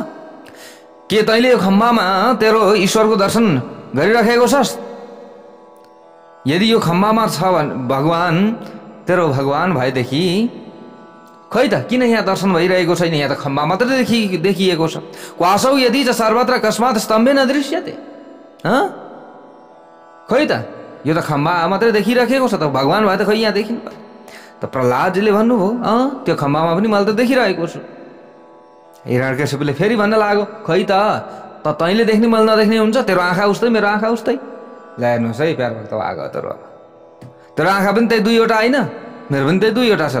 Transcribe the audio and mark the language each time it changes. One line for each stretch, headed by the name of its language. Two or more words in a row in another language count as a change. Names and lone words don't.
Nepali: के तैँले यो खम्बामा तेरो ईश्वरको दर्शन गरिराखेको छस्? यदि यो खम्बामा छ भने भगवान, तेरो भगवान भएदेखि खै त किन यहाँ दर्शन भइरहेको छैन? यहाँ त खम्बा मात्रै देखिएको छ।
Sanskrit: क्वासौ यदि च सर्वत्र कस्मात् स्तम्भे न दृश्यते।
Nepali: खै त यो त खम्बा मात्रै देखिराखेको छ, त भगवान भए त खै यहाँ देखिनु पर्यो। त प्रहलादजीले भन्नुभयो, त्यो खम्बामा पनि मैले त देखिरहेको छु। हिरण्यकशिपुले फेरि भन्न लाग्यो, खै त तैँले देख्ने मैले नदेख्ने हुन्छ? तेरो आँखा उस्तै, मेरो आँखा उस्तै। ल हेर्नुहोस् है प्यारो भक्त भागवतहरु, तेरो आँखा पनि त्यही 2वटा होइन, मेरो पनि त्यही 2वटा छ।